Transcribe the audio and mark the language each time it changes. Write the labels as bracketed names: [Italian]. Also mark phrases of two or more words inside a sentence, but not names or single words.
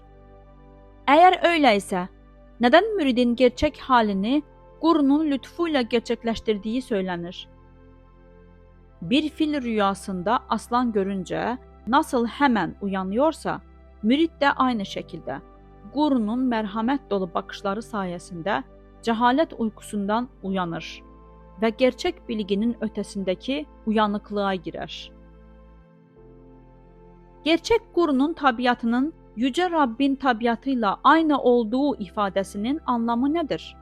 [Turkish] Eğer öyleyse neden müridin gerçek halini gurunun lütfuyla gerçekleştirdiği söylenir? Bir fil rüyasında aslan görünce nasıl hemen uyanıyorsa, mürid de aynı şekilde [Azerbaijani] Qurunun mərhəmət dolu baxışları sayəsində cəhalət uykusundan uyanır və gerçək bilginin ötəsindəki uyanıqlığa girər. Gerçək qurunun təbiatının Yüce Rabbin təbiatı ilə aynı olduğu ifadəsinin anlamı nədir?